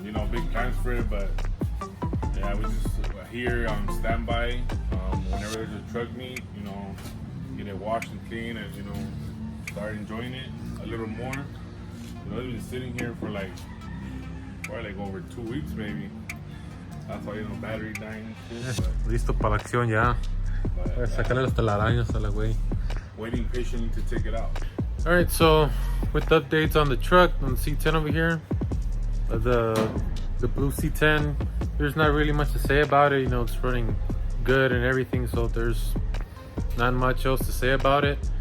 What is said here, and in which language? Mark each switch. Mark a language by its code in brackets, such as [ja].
[en] Big plans for it, but yeah, we just here on standby. Whenever there's a truck meet, get it washed and clean, and start enjoying it a little more. It's been sitting here for probably over 2 weeks maybe. That's why battery dying and shit. [es] Listo para la acción ya. Voy a sacarle las telarañas a la güey. [en] Waiting patiently to take it out. All right, so with the updates on the truck, on the C10 over here, the blue C10, there's not really much to say about it. It's running good and everything, so there's not much else to say about it.